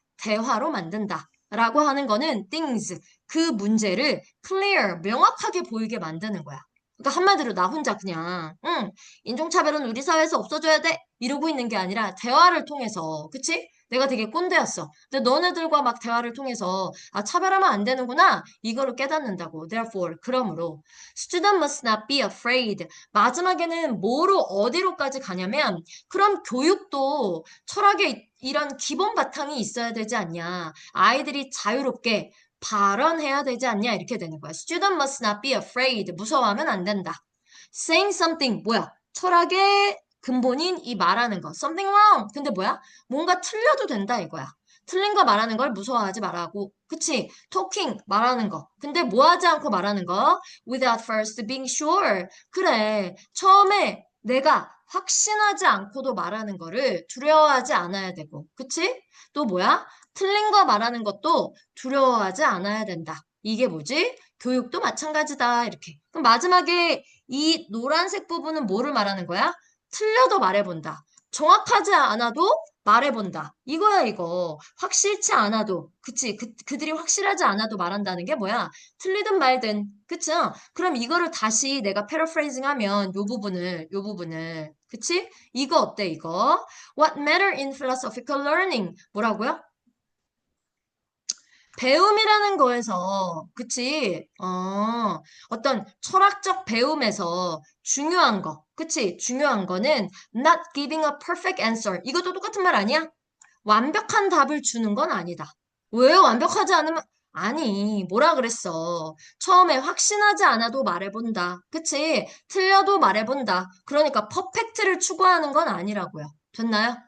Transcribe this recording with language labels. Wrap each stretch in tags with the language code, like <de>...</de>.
<ko>대화로 만든다. 라고 하는 거는 things. 그 문제를 clear, 명확하게 보이게 만드는 거야. 그러니까 한마디로 나 혼자 그냥, 응, 인종차별은 우리 사회에서 없어져야 돼. 이러고 있는 게 아니라 대화를 통해서, 그치? 내가 되게 꼰대였어. 근데 너네들과 막 대화를 통해서, 아, 차별하면 안 되는구나. 이거를 깨닫는다고. Therefore, 그러므로.</ko> <en>Student must not be afraid.</en> <ko>마지막에는 뭐로, 어디로까지 가냐면, 그럼 교육도 철학의 이런 기본 바탕이 있어야 되지 않냐. 아이들이 자유롭게 발언해야 되지 않냐 이렇게 되는 거야.</ko> <en>Student must not be afraid.</en> <ko>무서워하면 안 된다.</ko> <en>Saying something</en> <ko>뭐야? 철학의 근본인 이 말하는 거.</ko> <en>Something wrong.</en> <ko>근데 뭐야? 뭔가 틀려도 된다 이거야. 틀린 거 말하는 걸 무서워하지 말라고. 그치? Talking 말하는 거. 근데 뭐 하지 않고 말하는 거?</ko> <en>Without first being sure.</en> <ko>그래. 처음에 내가 확신하지 않고도 말하는 거를 두려워하지 않아야 되고. 그치? 또 뭐야? 틀린 거 말하는 것도 두려워하지 않아야 된다. 이게 뭐지? 교육도 마찬가지다. 이렇게. 그럼 마지막에 이 노란색 부분은 뭐를 말하는 거야? 틀려도 말해본다. 정확하지 않아도 말해본다. 이거야, 이거. 확실치 않아도. 그치? 그들이 확실하지 않아도 말한다는 게 뭐야? 틀리든 말든. 그쵸? 그럼 이거를 다시 내가 패러프레이징 하면 요 부분을. 그치? 이거 어때, 이거?</ko> <en>What matter in philosophical learning?</en> <ko>뭐라고요? 배움이라는 거에서, 그치? 어떤 철학적 배움에서 중요한 거, 그치? 중요한 거는</ko> <en>not giving a perfect answer.</en> <ko>이것도 똑같은 말 아니야? 완벽한 답을 주는 건 아니다. 왜 완벽하지 않으면, 아니, 뭐라 그랬어. 처음에 확신하지 않아도 말해본다. 그치? 틀려도 말해본다. 그러니까 퍼펙트를 추구하는 건 아니라고요. 됐나요?</ko>